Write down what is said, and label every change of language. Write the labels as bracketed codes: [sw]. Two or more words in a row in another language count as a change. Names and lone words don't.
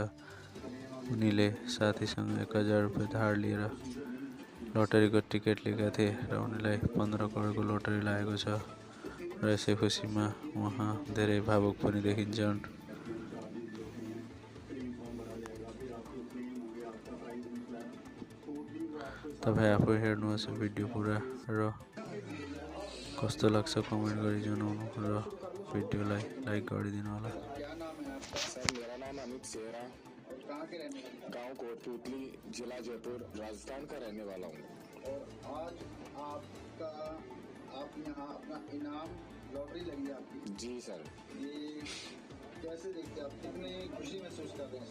[ne] उनीले साथीसँग 1000 रुपियाँ धार लिएर लटरीको टिकट लिएका थिए र उनीलाई 15 करोडको लटरी लागेको छ र यसै खुसीमा उहाँ धेरै भावुक पनि देखिन्छन्। तपाईँ आफै हेर्नुहोस् भिडियो पुरा र कस्तो लाग्छ कमेन्ट गरी जनाउनु र भिडियोलाई लाइक गरिदिनु होला। [hi] सर मेरा नाम अमित सेहरा, कहाँ के रहने वाले? गांव कोटपुतली, जिला जयपुर, राजस्थान का रहने वाला हूँ। और आज आप यहाँ अपना इनाम लॉटरी लगी है आपकी। जी सर। ये कैसे देखते हैं आप, कितनी खुशी महसूस कर रहे हैं?